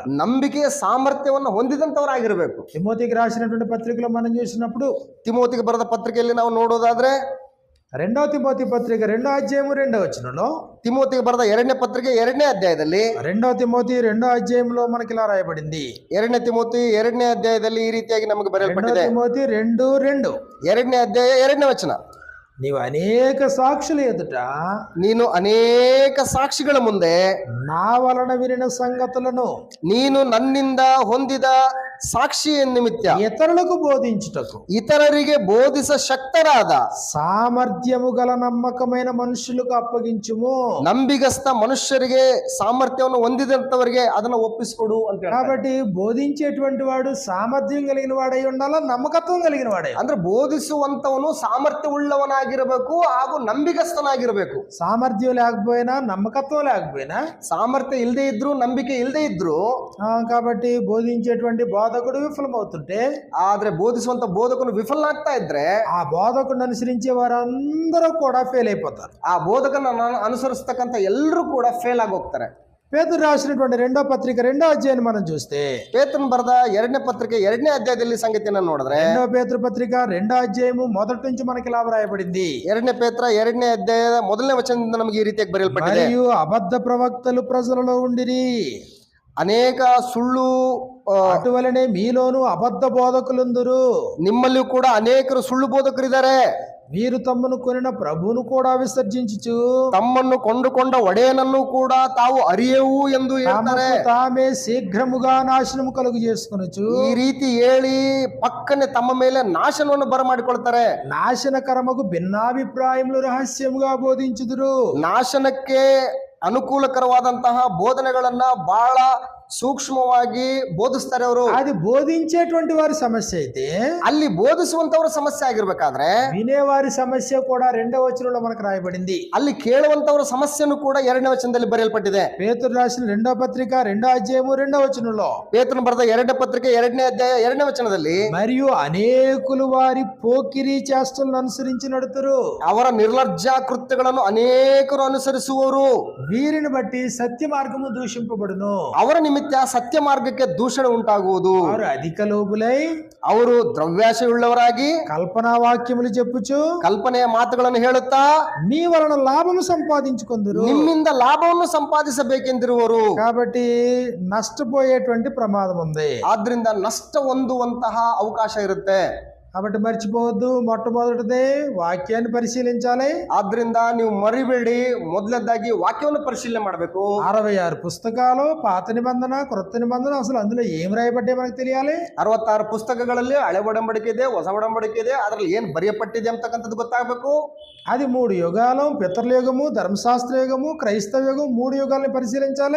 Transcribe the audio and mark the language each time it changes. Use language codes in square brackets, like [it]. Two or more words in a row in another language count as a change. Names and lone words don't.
[kn] ನಂಬಿಕೆಯ ಸಾಮರ್ಥ್ಯವನ್ನು ಹೊಂದಿದಂತವರಾಗಿರ್ಬೇಕು. [te] తిమోతికి రాసినటువంటి పత్రికలో మనం చూసినప్పుడు, [kn] ತಿಮೋತಿಗೆ ಬರೆದ ಪತ್ರಿಕೆಯಲ್ಲಿ ನಾವು ನೋಡೋದಾದ್ರೆ [te] 2వ తిమోతి పత్రిక 2వ అధ్యాయము 2వ వచనంలో, [kn] ತಿಮೋತಿಗೆ ಬರೆದ 2ನೇ ಪತ್ರಿಕೆ 2ನೇ ಅಧ್ಯಾಯದಲ್ಲಿ, [te] 2వ తిమోతి 2వ అధ్యాయంలో మనకి ఇలా రాయబడింది. [kn] 2ನೇ ತಿಮೋತಿ 2ನೇ ಅಧ್ಯಾಯದಲ್ಲಿ ಈ ರೀತಿಯಾಗಿ ನಮಗೆ [te] 2వ [kn] ಬರೆಯಲ್ಪಟ್ಟಿದೆ. [te] తిమోతి 2:2, [kn] 2ನೇ ಅಧ್ಯಾಯ 2ನೇ ವಚನ. [te] నీవు అనేక సాక్షుల ఎదుట [kn] ನೀನು ಅನೇಕ ಸಾಕ್ಷಿಗಳ ಮುಂದೆ [te] నా వలన వినిన సంగతులను [kn] ನೀನು ನನ್ನಿಂದ ಹೊಂದಿದ ಸಾಕ್ಷಿಯ ನಿಮಿತ್ತ [te] ఇతరులకు బోధించుటకు [kn] ಇತರರಿಗೆ ಬೋಧಿಸ ಶಕ್ತರಾದ [te] సామర్థ్యము గల నమ్మకమైన మనుషులకు అప్పగించుము. [kn] ನಂಬಿಗಸ್ತ ಮನುಷ್ಯರಿಗೆ ಸಾಮರ್ಥ್ಯವನ್ನು ಹೊಂದಿದಂತವರಿಗೆ ಅದನ್ನ ಒಪ್ಪಿಸಿಕೊಡು ಅಂತ ಹೇಳ್ತಾರೆ. [te] కాబట్టి బోధించేటువంటి వాడు సామర్థ్యం కలిగిన వాడై ఉండాలా, నమ్మకత్వం కలిగిన వాడై. [kn] ಅಂದ್ರೆ ಬೋಧಿಸುವಂತವನು ಸಾಮರ್ಥ್ಯವುಳ್ಳವನಾಗಿರಬೇಕು ಹಾಗೂ ನಂಬಿಗಸ್ತನಾಗಿರಬೇಕು. [te] సామర్థ్యం లేకపోయినా నమ్మకత్వం లేకపోయినా, [kn] ಸಾಮರ್ಥ್ಯ ಇಲ್ಲದೆ ಇದ್ರು ನಂಬಿಕೆ ಇಲ್ಲದೆ ಇದ್ರು [te] కాబట్టి బోధించేటువంటి బోధకుడు విఫలమవుతుంటే, [kn] ಆದ್ರೆ ಬೋಧಿಸುವಂತ ಬೋಧಕನು ವಿಫಲನಾಗ್ತಾ ಇದ್ರೆ [te] ఆ బోధకుడిని అనుసరించే వారందరూ కూడా ఫెయిల్ అయిపోతారు. [kn] ಆ ಬೋಧಕನ ಅನುಸರಿಸ್ತಕ್ಕಂಥ ಎಲ್ಲರೂ ಕೂಡ ಫೇಲ್ ಆಗಿ ಹೋಗ್ತಾರೆ. [te] పేతురు రాసినటువంటి 2వ పత్రిక 2వ అధ్యాయాన్ని మనం చూస్తే, [kn] ಪೇತ್ರನು ಬರೆದ 2ನೇ ಪತ್ರಿಕೆ 2ನೇ ಅಧ್ಯಾಯದಲ್ಲಿ ಸಂಗತಿಯನ್ನು ನೋಡಿದ್ರೆ [te] 2వ పేతురు పత్రిక 2వ అధ్యాయము మొదటి నుంచి మనకి ఇలా రాయబడింది. [kn] 2ನೇ ಪೇತ್ರ 2ನೇ ಅಧ್ಯಾಯದ 1ನೇ ವಚನದಿಂದ ನಮಗೆ ಈ ರೀತಿಯಾಗಿ ಬರೆಯಲ್ಪಟ್ಟಿದೆ. [te] మరియు అబద్ధ ప్రవక్తలు ప్రజలలో ఉండిరి, [kn] ಅನೇಕ ಸುಳ್ಳು [te] అటువలనే మీలోను అబద్ధ బోధకులుందురు. [kn] ನಿಮ್ಮಲ್ಲಿಯೂ ಕೂಡ ಅನೇಕರು ಸುಳ್ಳು ಬೋಧಕರಿದ್ದಾರೆ. [te] వీరు తమ్మును కొనిన ప్రభువును కూడా విసర్జించుచు [kn] ತಮ್ಮನ್ನು ಕೊಂಡುಕೊಂಡ ಒಡೆಯನನ್ನು ಕೂಡ ತಾವು ಅರಿಯವು ಎಂದು ಹೇಳ್ತಾರೆ. [te] తమకు తామే శీఘ్రముగా నాశనము కలుగు చేసుకొనుచు [kn] ಈ ರೀತಿ ಹೇಳಿ ಪಕ್ಕನೆ ತಮ್ಮ ಮೇಲೆ ನಾಶನವನ್ನು ಬರಮಾಡಿಕೊಳ್ತಾರೆ. [te] నాశనకరముకు భిన్నాభిప్రాయములు రహస్యముగా బోధించుదురు. [kn] ನಾಶನಕ್ಕೆ ಅನುಕೂಲಕರವಾದಂತಹ ಬೋಧನೆಗಳನ್ನ ಬಹಳ ಸೂಕ್ಷ್ಮವಾಗಿ ಬೋಧಿಸ್ತಾರೆ ಅವರು. [te] అది బోధించేటువంటి వారి సమస్య అయితే, [kn] ಅಲ್ಲಿ ಬೋಧಿಸುವಂತವರ ಸಮಸ್ಯೆ ಆಗಿರ್ಬೇಕಾದ್ರೆ [te] వినేవారి సమస్య కూడా 2వ వచనంలో మనకు రాయబడింది. [kn] ಅಲ್ಲಿ ಕೇಳುವಂತವರ ಸಮಸ್ಯೆನೂ ಕೂಡ 2ನೇ ವಚನದಲ್ಲಿ ಬರೆಯಲ್ಪಟ್ಟಿದೆ. [te] పేతురు రాసిన 2వ పత్రిక 2వ అధ్యాయము 2వ వచనంలో, [kn] ಪೇತ್ರನು ಬರೆದ 2ನೇ ಪತ್ರಿಕೆ 2ನೇ ಅಧ್ಯಾಯ 2ನೇ ವಚನದಲ್ಲಿ, [te] మరియు అనేకులు వారి పోకిరి చేష్టలను అనుసరించి నడుతురు, [kn] ಅವರ ನಿರ್ಲಜ್ಜ ಕೃತ್ಯಗಳನ್ನು ಅನೇಕರು ಅನುಸರಿಸುವವರು, [te] వీరిని బట్టి సత్య మార్గము దూషింపబడును. [kn] ಅವರ ನಿಮಿತ್ತ ಸತ್ಯ ಮಾರ್ಗಕ್ಕೆ ದೂಷಣೆ ಉಂಟಾಗುವುದು. [te] వారు అధిక లోబులై [kn] ಅವರು ದ್ರವ್ಯಾಶೆಯುಳ್ಳವರಾಗಿ [te] కల్పనా వాక్యములు చెప్పుచు [kn] ಕಲ್ಪನೆಯ ಮಾತುಗಳನ್ನು ಹೇಳುತ್ತಾ [te] మీ వలన లాభము సంపాదించుకొందురు. [kn] ನಿಮ್ಮಿಂದ ಲಾಭವನ್ನು ಸಂಪಾದಿಸಬೇಕೆಂದಿರುವರು. [te] కాబట్టి నష్టపోయేటువంటి ప్రమాదం ఉంది. [kn] ಆದ್ರಿಂದ ನಷ್ಟ ಹೊಂದುವಂತಹ ಅವಕಾಶ ಇರುತ್ತೆ. [te] కాబట్టి మర్చిపోవద్దు, మొట్టమొదటిదే వాక్యాన్ని పరిశీలించాలి. [kn] ಆದ್ರಿಂದ ನೀವು ಮರಿಬೇಡಿ, ಮೊದಲನೇದಾಗಿ ವಾಕ್ಯವನ್ನು ಪರಿಶೀಲನೆ ಮಾಡಬೇಕು. [te] 66 పుస్తకాలు, పాత నిబంధన, క్రొత్త నిబంధన, అసలు అందులో ఏం రాయబడ్డాయి మనకు తెలియాలి. [kn] 66 ಪುಸ್ತಕಗಳಲ್ಲಿ ಹಳೆ ಒಡಂಬಡಿಕೆ ಇದೆ, ಹೊಸ ಒಡಂಬಡಿಕೆ ಇದೆ. ಅದ್ರಲ್ಲಿ ಏನ್ ಬರೆಯಪಟ್ಟಿದೆ ಅಂತಕ್ಕಂಥದ್ದು ಗೊತ್ತಾಗಬೇಕು. [te] అది 3 యుగాలు, పితరుల యుగము, ధర్మశాస్త్ర యుగము, క్రైస్తవ యుగం, 3 యుగాల్ని పరిశీలించాలి.